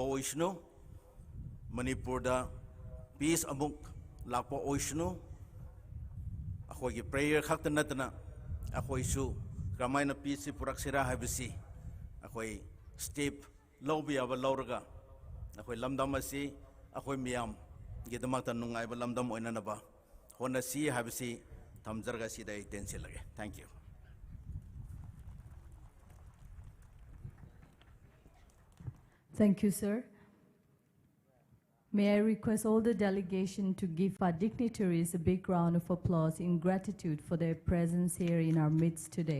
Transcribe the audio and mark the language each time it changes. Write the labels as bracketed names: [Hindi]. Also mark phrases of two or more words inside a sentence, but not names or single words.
[Manipuri] ꯑꯣꯏꯁꯅꯨ ꯃꯅꯤꯄꯨꯔꯗ ꯄꯤꯁ ꯑꯃꯨꯛ ꯂꯥꯛꯄ ꯑꯣꯏꯁꯅꯨ ꯑꯩꯈꯣꯏꯒꯤ ꯄ꯭ꯔꯦꯌꯔ ꯈꯛꯇ ꯅꯠꯇꯅ ꯑꯩꯈꯣꯏꯁꯨ ꯀꯔꯝꯍꯥꯏꯅ ꯄꯤꯁꯁꯤ ꯄꯨꯔꯛꯁꯤꯔꯥ ꯍꯥꯏꯕꯁꯤ ꯑꯩꯈꯣꯏ ꯁ꯭ꯇꯦꯞ ꯂꯧꯕ ꯌꯥꯕ ꯂꯧꯔꯒ ꯑꯩꯈꯣꯏ ꯂꯝꯗꯝ ꯑꯁꯤ ꯑꯩꯈꯣꯏ ꯃꯌꯥꯝꯒꯤꯗꯃꯛꯇ ꯅꯨꯡꯉꯥꯏꯕ ꯂꯝꯗꯝ ꯑꯣꯏꯅꯅꯕ ꯍꯣꯠꯅꯁꯤ ꯍꯥꯏꯕꯁꯤ ꯊꯝꯖꯔꯒ ꯁꯤꯗ ꯑꯩ ꯇꯦꯟꯁꯤꯜꯂꯒꯦ [English] thank you Thank you, sir. May I request all the delegation to give our dignitaries a big round of applause in gratitude for their presence here in our midst today.